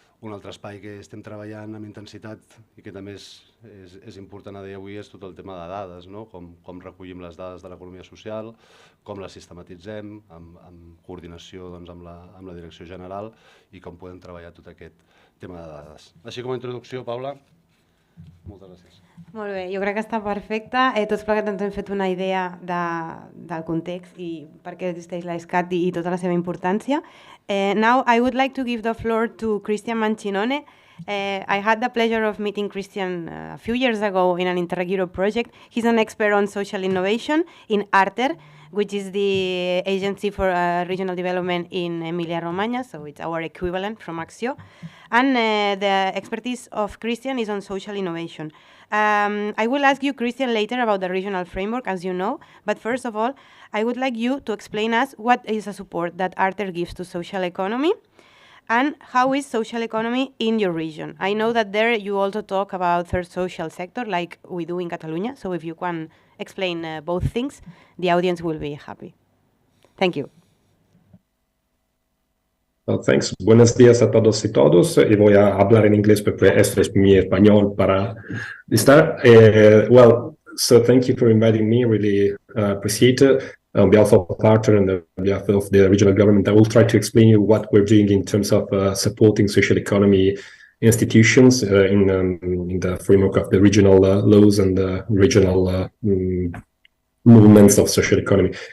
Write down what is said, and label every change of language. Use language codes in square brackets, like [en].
[ca] Un altre espai que estem treballant amb intensitat i que també és important a dia d'avui és tot el tema de dades, com recollim les dades de l'economia social, com les sistematitzem, amb coordinació amb la direcció general i com podem treballar tot aquest tema de dades. Així com a introducció, Paula, moltes gràcies. Molt bé, jo crec que està perfecte. Tots plegats ens hem fet una idea del context i per què existeix l'ESCAT i tota la seva importància. [en] Now I would like to give the floor to Cristian Mancinone. I had the pleasure of meeting Cristian a few years ago in an Interreg Europe project. He's an expert on social innovation in ARTER, which is the Agency for Regional Development in Emilia-Romagna, so it's our equivalent from Axio. And the expertise of Cristian is on social innovation. I will ask you, Cristian, later about the regional framework, as you know, but first of all, I would like you to explain us what is the support that ARTER gives to social economy and how is social economy in your region. I know that there you also talk about third social sector like we do in Catalunya, so if you can explain both things, the audience will be happy. Thank you. Well, thanks. [es] Buenos días a todos y todas. Y voy a hablar en inglés porque esto es mi español para estar. [en] So thank you for inviting me. Really appreciate it. On behalf of ARTER and on behalf of the regional government, I will try to explain you what we're doing in terms of supporting social economy institutions in the framework of the regional laws and the regional movements of social economy.